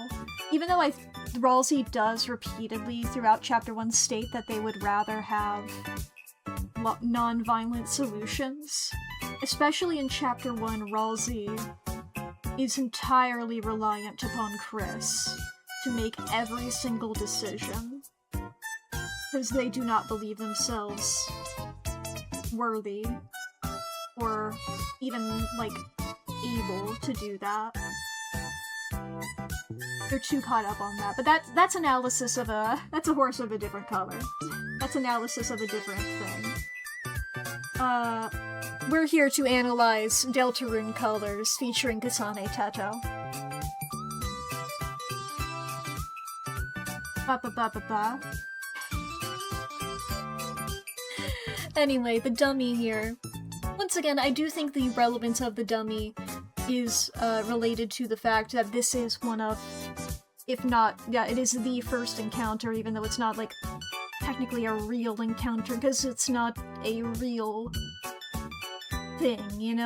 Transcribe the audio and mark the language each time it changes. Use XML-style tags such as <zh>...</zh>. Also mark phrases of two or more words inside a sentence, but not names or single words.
<en>Even though Ralsei does repeatedly throughout Chapter 1 state that they would rather have non-violent solutions, especially in Chapter 1, Ralsei is entirely reliant upon Chris to make every single decision, because they do not believe themselves worthy, or even, like, able to do that. They're too caught up on that. But that's analysis of that's a horse of a different color. That's analysis of a different thing. We're here to analyze Deltarune colors featuring Kasane Teto. Ba-ba-ba-ba-ba. Anyway, the dummy here. Once again, I do think the relevance of the dummy is related to the fact that this is one of, if not, yeah, it is the first encounter, even though it's not, like, technically a real encounter, because it's not a real thing, you know?</en>